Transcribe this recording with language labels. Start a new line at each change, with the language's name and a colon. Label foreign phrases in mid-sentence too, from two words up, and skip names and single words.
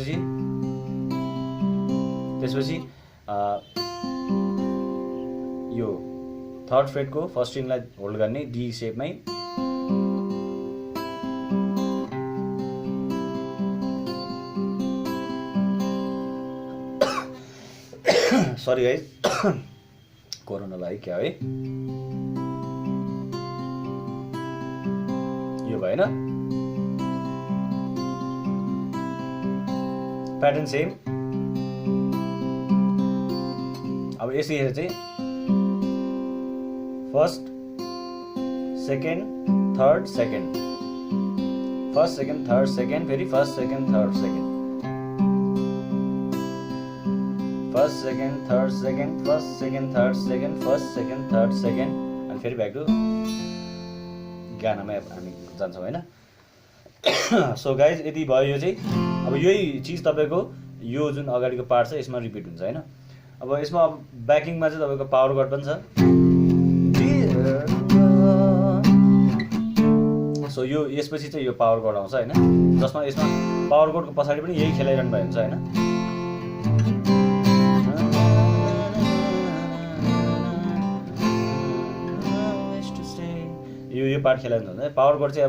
Nepali: त्यसपछि यो 3rd फ्रेटको
English: first stringलाई
Nepali: होल्ड गर्ने D शेपमै
English: sorry guys
Nepali: कोरोना लाग्यो क्या है यो भएन
English: pattern same
Nepali: अब यसरी चाहिँ 1st 2nd 3rd 2nd 1st 2nd 3rd 2nd फेरि 1st 2nd 3rd 2nd 1st 2nd 3rd 2nd 1st 2nd 3rd 2nd 1st 2nd 3rd 2nd अनि फेरि
English: back to
Nepali: गानामा हामी जान्छौँ हैन
English: so guys
Nepali: यति भयो यो चाहिँ अब यही चिज तपाईको यो जुन अगाडिको पार्ट छ यसमा रिपिट हुन्छ हैन अब यसमा ब्याकिङमा चाहिँ तपाईको
English: power cut
Nepali: पनि छ सो यो यसपछि चाहिँ यो
English: power chord
Nepali: आउँछ हैन जसमा यसमा
English: power chordको
Nepali: पछाडि पनि यही खेलाइरहनु भएको हुन्छ हैन यो पार्ट खेलाइरहनु हुन्छ
English: power chord
Nepali: चाहिँ अब